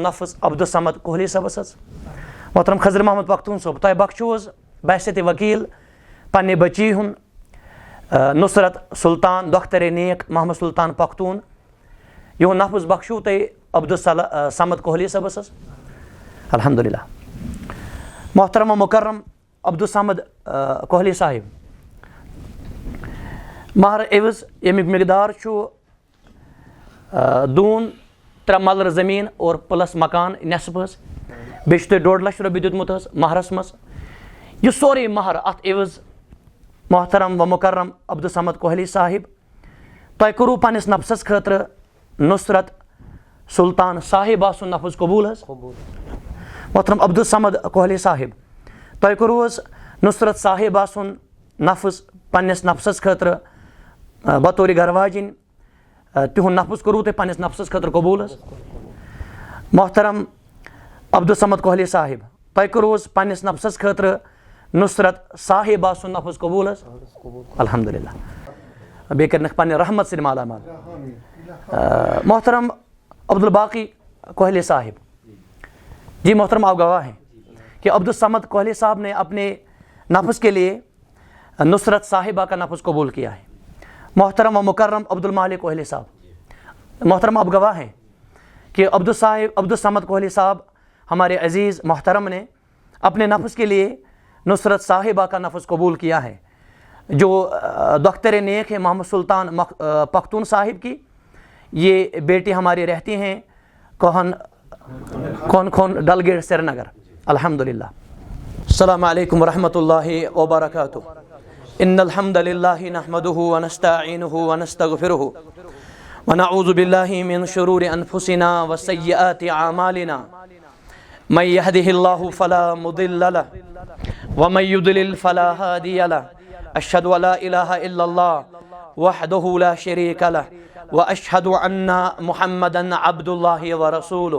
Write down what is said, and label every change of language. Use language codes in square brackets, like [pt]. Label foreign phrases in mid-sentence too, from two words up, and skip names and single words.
[ks] نفظ عبدالصمد کوہلی صٲبس حظ محترم خضر محمد پختون صٲب تۄہہِ بخشوٗ حظ بحثیتِ وکیٖل پننہِ بچی ہُنٛد نصرت سلطان دۄخترِ نیک محمد سلطان پختون یِہُنٛد نفظ بخشوٗ تۄہہِ عبدالصمد کوہلی صٲبس حظ الحمدللہ محترم و مکرم عبدالصمد کوہلی صاحب مہر عوض ییٚمیُک مقدار چھُ دوٗن 3 ملرٕ زٔمیٖن اور پلس مکان نٮ۪صف حظ بیٚیہِ چھُ تۄہہِ 1.5 لچھ رۄپیہِ دیُتمُت حظ مہرس منٛز یہِ سورُے مہر اتھ عوض محترم و مکرم عبدالصمد کوہلی صاحب تۄہہِ کوٚروٕ پننِس نفسس خٲطرٕ نصرت سلطان صاحبہ سُنٛد نفظ قبوٗل حظ محترم عبدالصمد کوہلی صاحب تۄہہِ کوٚروٕ حظ نصرت صاحبہ سُنٛد نفظ پننِس نفسس خٲطرٕ بطورِ گرواجِنۍ تِہُنٛد نفظ کوٚروٕ تۄہہِ پننِس نفسس خٲطرٕ قبوٗل حظ محترم عبدالصمد کوہلی صاحب تۄہہِ کوٚروٕ حظ پننِس نفسس خٲطرٕ نصرت صاحبہ سُنٛد نفظ قبوٗل حظ الحمدللہ بیٚیہِ کٔرِنَکھ پنٛنہِ رحمت سۭتۍ مالا مال. [ur] محترم عبدالباقی کوہلی صاحب جی محترم آپ گواہ ہیں کہ عبدالصمد کوہلی صاحب نے اپنے نفس کے لیے نصرت صاحبہ کا نفس قبول کیا ہے. محترم و مکرم عبدالمالک کوہلی صاحب محترم آپ گواہ ہیں کہ عبدالصمد کوہلی صاحب ہمارے عزیز محترم نے اپنے نفس کے لیے نصرت صاحبہ کا نفس قبول کیا ہے جو دختر نیک ہے محمد سلطان پختون صاحب کی. یہ بیٹی ہماری رہتی ہیں کون ڈل گیٹ سری نگر. الحمدللہ. [ar] السلام علیکم ورحمۃ اللہ وبرکاتہ. ان الحمد للہ نحمده ونستعینه ونستغفره ونعوذ باللہ من شرور انفسنا وسیئات اعمالنا من يهده الله فلا مضل له ومن يضلل فلا هادي له. اشهد ان لا اله الا الله وحده لا شريك له واشهد ان محمدا عبد الله ورسوله.